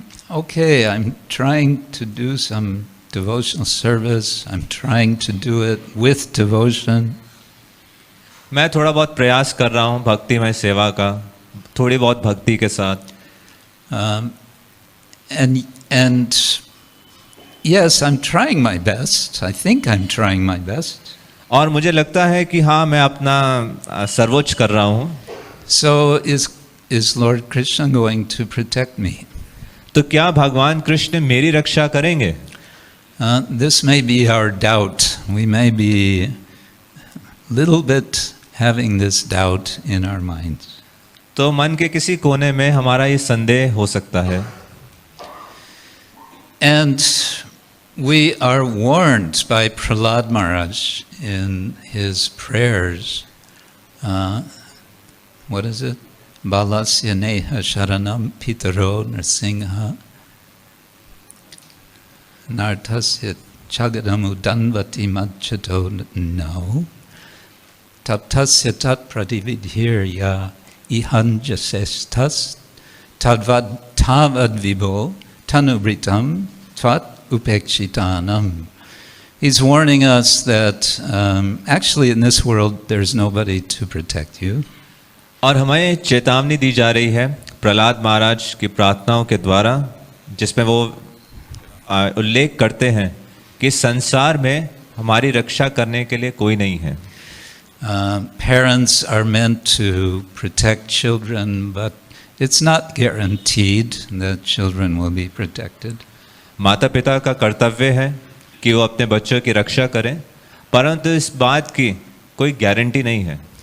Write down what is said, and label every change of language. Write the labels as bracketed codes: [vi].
[en] Okay, I'm trying to do some devotional service. I'm trying to do it with devotion. [hi] मैं थोड़ा बहुत प्रयास कर रहा हूँ भक्तिमय सेवा का, थोड़ी बहुत भक्ति के साथ. [en] And yes, I'm trying my best. I think I'm trying my best. [hi] और मुझे लगता है कि हाँ, मैं अपना सर्वोच्च कर रहा हूँ. [en] So is Lord Kṛṣṇa going to protect me? [hi] तो क्या भगवान कृष्ण मेरी रक्षा करेंगे? [en] This may be our doubt. We may be a little bit having this doubt in our minds. [hi] तो मन के किसी कोने में हमारा ये संदेह हो सकता है. [en] And We are warned by Prahlad Maharaj in his prayers. [sa] What is it? Balasya neha sharanam pitaro narsingha nartasya chagadamu danvati madchato no taptasya tat pradividhirya ihanjasestas tadvad tavad vibo tanubritam tvat upekshitanam. [en] He's warning us that actually in this world there's nobody to protect you. [hi] और हमें चेतावनी दी जा रही है प्रहलाद महाराज की प्रार्थनाओं के द्वारा, जिसमें वो उल्लेख करते हैं कि संसार में हमारी रक्षा करने के लिए कोई नहीं है. [en] Parents are meant to protect children, but it's not guaranteed that children will be protected. [hi] माता पिता का कर्तव्य है कि वो अपने बच्चों की रक्षा करें, परंतु इस बात की कोई गारंटी नहीं है.